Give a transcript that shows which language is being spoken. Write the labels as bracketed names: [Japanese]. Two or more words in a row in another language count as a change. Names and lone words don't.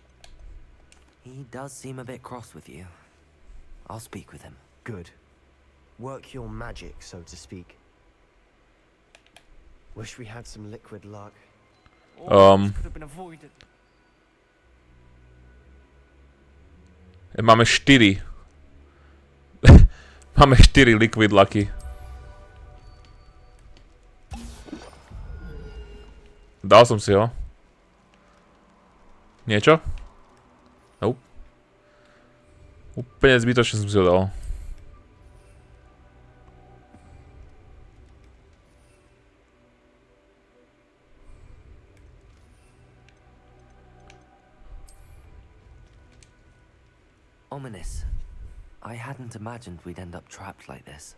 [English] He does seem a bit cross with you. I'll speak with him. Good. Work your magic, so to speak. Wish we had some liquid luck. Could have been avoided. [Slovak] Máme 4. Máme 4 [English] liquid lucky. [Slovak] Dal som si ho. Niečo? Nope. Úplne zbytočne som si ho dal. [English] Ominous. I hadn't imagined we'd end up trapped like this.